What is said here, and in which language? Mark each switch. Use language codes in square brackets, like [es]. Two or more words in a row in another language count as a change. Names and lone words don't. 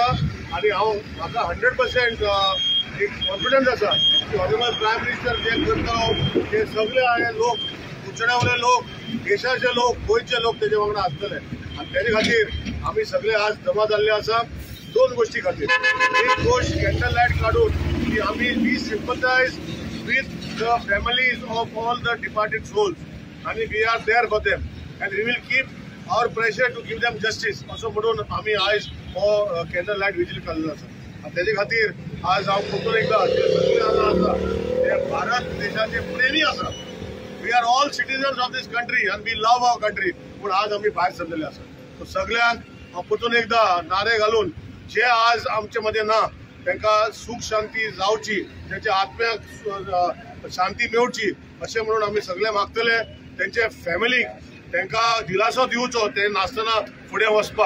[kok] आणि म्हाका 100% एक कॉन्फिडन्स आसा की [en] Honourable Prime Minister [kok] जे करता ते सगळे लोक उचण्यावले लोक देशाचे लोक गोंयचे लोक तेजे वांगडा आसतले। आणि तेजे खातीर आमी सगळे आज जमा जाल्ले आसा 2 गोष्टी खातीर। एक गोष्ट [en] candle light [kok] काढून की आमी [en] we sympathise with the families of all the departed souls आणि we are there for them and we will keep our pressure to give them justice [kok] असं म्हणून आम्ही आयज हो [en] candle light vigil [kok] काडलेलो आसा। आणि तेजे खातीर आज हांव परतून एकदा जे सगळे आसा ते भारत देशाचे प्रेमी आसा। [en] we are all citizens of this country and we love our country [kok] पूण आज आमी भायर सरलेले आसा। सो सगळ्यांक हांव परतून एकदा नारे घालून जे आज आमचे मध्ये ना तांकां सुख शांती जावची, त्यांच्या आत्म्याक शांती मेळची अशें म्हणून आमी सगळे मागतले। त्यांचे फॅमिलीक तांकां दिलासो दिवचो ते नासतना फुडें वचपाक।